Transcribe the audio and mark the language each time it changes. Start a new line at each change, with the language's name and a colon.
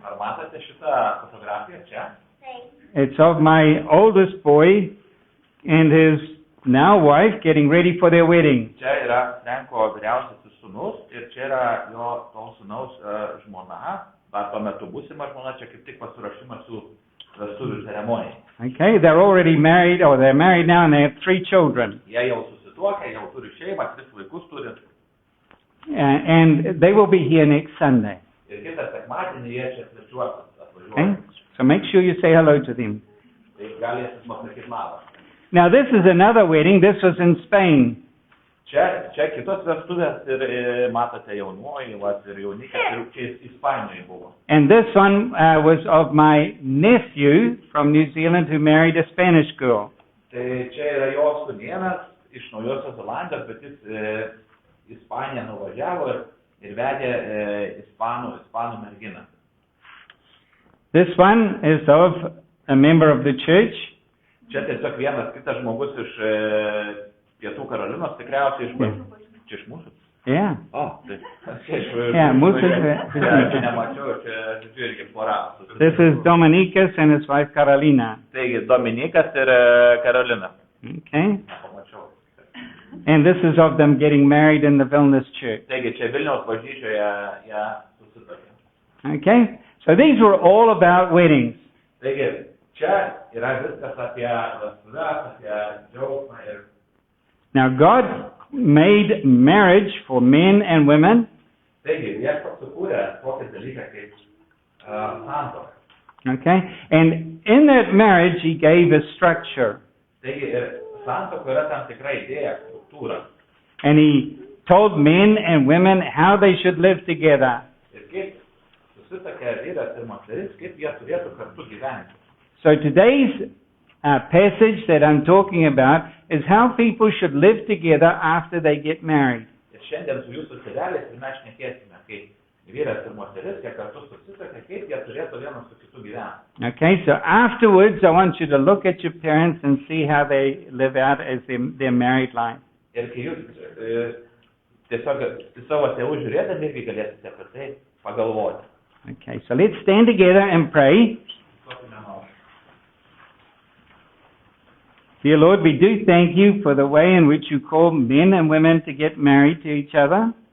Lithuanian: Ar matote šitą fotografiją čia?
English: It's of my oldest boy and his now wife getting ready for their wedding.
Lithuanian: Čia yra Frenko vyriausiasis sūnus ir čia yra jo to sūnaus žmona, dar tuo metu būsima žmona, čia kaip tik pasiruošimas su vestuvių ceremonijai.
English: Okay, they're already married, or they're married now and they have 3 children.
Lithuanian: Jie jau susituokę, jau turi šeimą, 3 vaikus turi.
English: And they will be here next Sunday.
Lithuanian: Ir kitą sekmadienį jie čia svečiuosis,
English: Okay?
Lithuanian: atvažiuoja.
English: So make sure you say hello to them.
Lithuanian: Tai galėsit pasakyti labą.
English: Now this is another wedding. This was in Spain.
Lithuanian: Čia kitos vestuvės ir matote jaunuoji, ir jaunikės, ir čia Ispanijoje buvo.
English: And this one was of my nephew from New Zealand who married a Spanish girl.
Lithuanian: Tai čia yra jo sūnėnas iš Naujosios Zelandijos, bet jis Ispaniją nuvažiavo ir vedė ispanų merginą.
English: This one is of a member of the church.
Lithuanian: Čia tiesiog vienas kitas žmogus iš Pietų Karolinos, tikriausiai iš mūsų.
English: Yeah.
Lithuanian: Tai Yeah, mūsų. Čia nemačiau, čia irgi pora.
English: This is Dominicus and his wife Carolina.
Lithuanian: Taigi, Dominikas ir Karolina.
English: Okay.
Lithuanian: Pamačiau.
English: And this is of them getting married in the Vilnius church.
Lithuanian: Taigi, čia Vilniaus bažnyčioje jie susitarė.
English: Okay. So these were all about weddings.
Lithuanian: Taigi, čia yra viskas apie vestuves, apie džiaugsmą ir...
English: Now God made marriage for men and women.
Lithuanian: Taigi, Viešpats sukūrė tokį dalyką kaip santuoką.
English: Okay. And in that marriage he gave a structure.
Lithuanian: Taigi, santuoka yra tam tikra idėja, struktūra.
English: And he told men and women how they should live together.
Lithuanian: Ir kaip susituokia vyras ir moteris, kaip jie turėtų kartu gyventi.
English: So today's passage that I'm talking about is how people should live together after they get married.
Lithuanian: Ir šiandien su jūsų tėveliais ir mes šnekėsime, kaip vyras ir moteris, kiek kartu susituokia, kaip jie turėtų vienas su kitu gyventi.
English: Okay, so afterwards I want you to look at your parents and see how they live out as their married life.
Lithuanian: Ir kai jūs tiesiog savo tėvų žiūrėdami irgi galėsite apie tai pagalvoti.
English: Okay, so let's stand together and pray. Dear Lord, we do thank you for the way in which you call men and women to get married to each other.